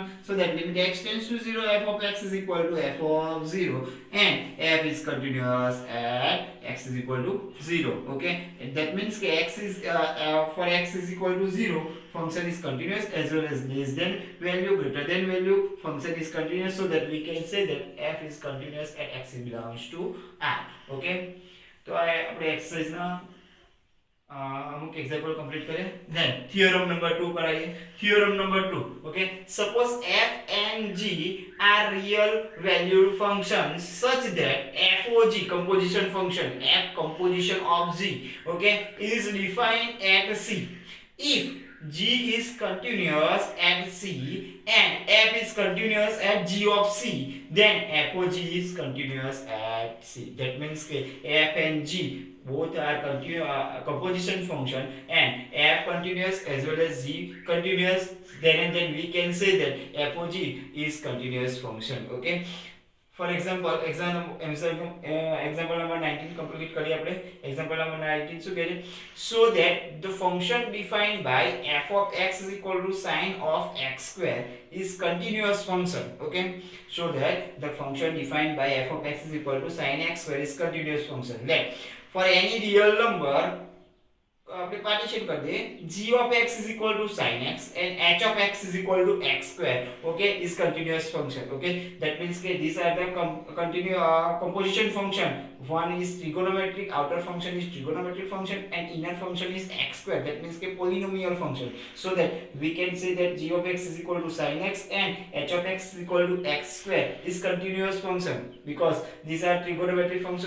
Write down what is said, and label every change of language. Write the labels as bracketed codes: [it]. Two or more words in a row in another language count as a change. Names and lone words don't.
[en] So that limit x tends to 0, f of x is equal to f of 0, and f is continuous at x is equal to 0. Okay, that means ke x is for x is equal to 0, function is continuous, as well as less than value, greater than value, function is continuous. So that we can say that f is continuous at x belongs to R. [gu] Okay, તો આ આપણે એક્સરસાઇઝ ના અમુક એક્ઝામ્પલ કમ્પ્લીટ કરીએ. [en] then theorem number 2 પર આવીએ. theorem number 2. okay, suppose f and g are real valued functions such that FOG, composition function, f composition of g, okay, is defined at c. If g is continuous at c and f is continuous at g of c, then FOG is continuous at c. That means f and g both are composition function and f continuous as well as g continuous, then and then we can say that f of g is continuous function. Okay, for example, example number 19 complete [gu] કરીએ આપણે. [en] Example number [gu] 19 શું કહે છે? [en] So that the function defined by f of x is equal to sine of x square is continuous function. Okay, so that the function defined by f of x is equal to sine x square is continuous function. Let for any real number [gu] આપણે પાર્ટીશન કરી દઈએ, [en] g of x is equal to sin x and h of x is equal to x square. Okay, is continuous function. Okay, that means that these are the composition function. One is trigonometric, outer function is trigonometric function and inner function is x square. That means that polynomial function. So that we can say that g of x is equal to sin x and h of x is equal to x square is continuous function, because these are trigonometric function.